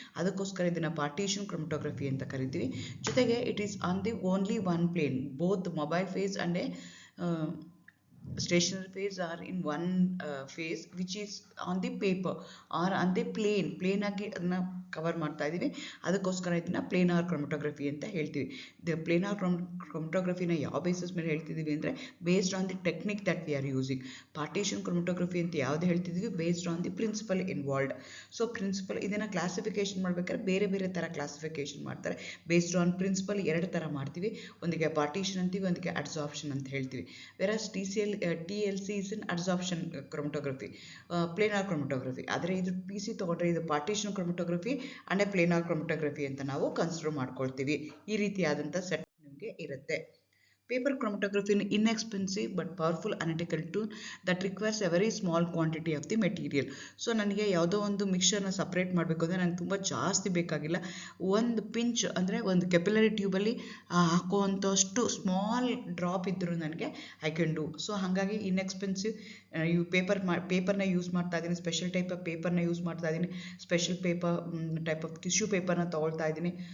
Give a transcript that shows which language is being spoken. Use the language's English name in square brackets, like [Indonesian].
[Kannada] ಅದಕ್ಕೋಸ್ಕರ ಇದನ್ನು ಪಾರ್ಟಿಷನ್ ಕ್ರೊಮಟೋಗ್ರಫಿ ಅಂತ ಕರಿತೀವಿ. ಜೊತೆಗೆ [English] It is on the only one plane. Both mobile phase and stationary phase are in one phase which is on the paper or on the plane [Kannada] ಆಗಿ ಅದನ್ನ cover ಮಾಡ್ತಾ ಇದ್ದೀವಿ. ಅದಕ್ಕೋಸ್ಕರ ಇದನ್ನ ಪ್ಲೇನಾರ್ ಕ್ರೊಮಟೋಗ್ರಫಿ ಅಂತ ಹೇಳ್ತೀವಿ. ಪ್ಲೇನಾರ್ ಕ್ರೊಮಟೋಗ್ರಫಿನ ಯಾವ ಬೇಸಿಸ್ ಮೇಲೆ ಹೇಳ್ತಿದ್ದೀವಿ ಅಂದರೆ [English] Based on the technique that we are using. [Kannada] Partition ಕ್ರೊಮಟೋಗ್ರಫಿ ಅಂತ ಯಾವ್ದು ಹೇಳ್ತಿದ್ದೀವಿ, [English] Based on the principle involved. [Kannada] So principal ಇದನ್ನು ಕ್ಲಾಸಿಫಿಕೇಶನ್ ಮಾಡಬೇಕಾದ್ರೆ ಬೇರೆ ಬೇರೆ ಥರ ಕ್ಲಾಸಿಫಿಕೇಶನ್ ಮಾಡ್ತಾರೆ. [English] based on principle [Kannada] 2 ಥರ ಮಾಡ್ತೀವಿ. ಒಂದಿಗೆ ಪಾರ್ಟಿಷನ್ ಅಂತೀವಿ, ಒಂದಿಗೆ ಅಡ್ಸಾರ್ಪ್ಷನ್ ಅಂತ ಹೇಳ್ತೀವಿ. [English] Versus TLC is an adsorption chromatography, planar chromatography. [Kannada] ಆದರೆ ಇದು PC ತಗೊಂಡ್ರೆ ಇದು ಪಾರ್ಟಿಷನ್ ಕ್ರೊಮಟೋಗ್ರಫಿ ಅಂಡ್ ಪ್ಲೇನಾರ್ ಕ್ರೊಮಟೋಗ್ರಫಿ ಅಂತ ನಾವು ಕನ್ಸಿಡರ್ ಮಾಡ್ಕೊಳ್ತೀವಿ. ಈ ರೀತಿಯಾದಂಥ ಸೆಟ್ ನಿಮಗೆ ಇರುತ್ತೆ. [English] Paper chromatography is inexpensive but powerful analytical tool that requires a very small quantity of the material. [Kannada] So ನನಗೆ ಯಾವುದೋ ಒಂದು ಮಿಕ್ಸರ್ನ ಸಪ್ರೇಟ್ ಮಾಡಬೇಕು ಅಂದರೆ ನನಗೆ ತುಂಬ ಜಾಸ್ತಿ ಬೇಕಾಗಿಲ್ಲ. ಒಂದು ಪಿಂಚ್ ಅಂದರೆ ಒಂದು ಕೆಪಿಲರಿ ಟ್ಯೂಬಲ್ಲಿ ಹಾಕುವಂಥಷ್ಟು ಸ್ಮಾಲ್ ಡ್ರಾಪ್ ಇದ್ದರೂ ನನಗೆ [English] I can do. [Kannada] ಸೊ ಹಾಗಾಗಿ ಇನ್ಎಕ್ಸ್ಪೆನ್ಸಿವ್ ಪೇಪರ್ನ ಯೂಸ್ ಮಾಡ್ತಾ ಇದ್ದೀನಿ. ಸ್ಪೆಷಲ್ ಟೈಪ್ ಆಫ್ ಪೇಪರ್ನ ಯೂಸ್ ಮಾಡ್ತಾ ಇದ್ದೀನಿ. ಸ್ಪೆಷಲ್ ಟೈಪ್ ಆಫ್ ಟಿಶ್ಯೂ ಪೇಪರ್ನ ತೊಗೊಳ್ತಾ ಇದ್ದೀನಿ.